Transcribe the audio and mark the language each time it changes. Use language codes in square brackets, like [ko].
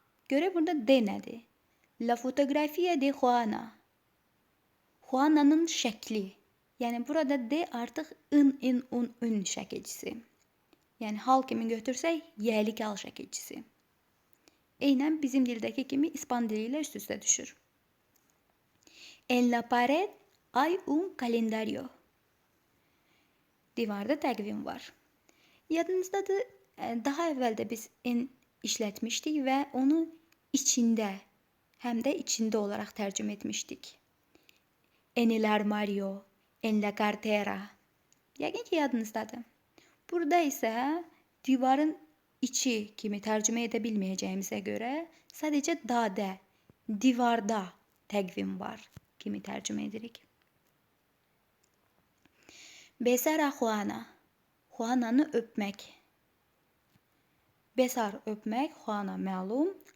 [az] Görə burada de nədir? [es] La fotografía de Juana. [az] Juana'nın şəkli. Yəni burada de artıq ın şəkilçisi. Yəni hal kimi götürsək, yəlik hal şəkilçisi. Eynən bizim dildəki kimi İspan dili ilə üst-üstə düşür. [es] En la pared hay un calendario. [az] Divarda təqvim var. Yadınızdadır, daha əvvəl də biz en işlətmişdik və onu içində, həm də içində olaraq tərcümə etmişdik. [es] En el armario, en la cartera. [az] Yəqin ki, yadınızdadır. Burada isə divarın içi kimi tərcümə edə bilməyəcəyimizə görə sadəcə dadə, divarda təqvim var kimi tərcümə edirik. [es] Besar a Juana. [az] Juana'nı öpmək. Besar öpmək, Juana məlum.